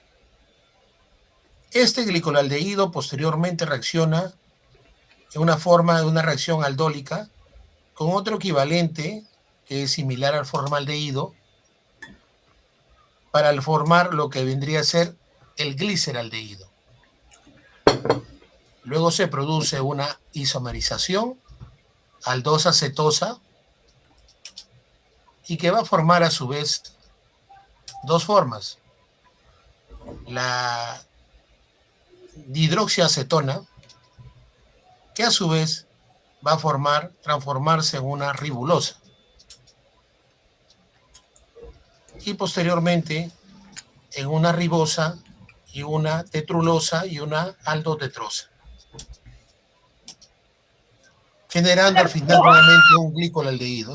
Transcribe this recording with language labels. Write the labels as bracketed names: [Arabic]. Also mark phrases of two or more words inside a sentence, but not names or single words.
[Spanish] Este glicolaldehído posteriormente reacciona en una forma de una reacción aldólica con otro equivalente que es similar al formaldehído para formar lo que vendría a ser el gliceraldehído. Luego se produce una isomerización aldosa cetosa, y que va a formar a su vez dos formas: la dihidroxiacetona, que a su vez va a transformarse en una ribulosa, y posteriormente en una ribosa y una tetrulosa y una aldotetrosa, generando al final nuevamente un glicolaldehído.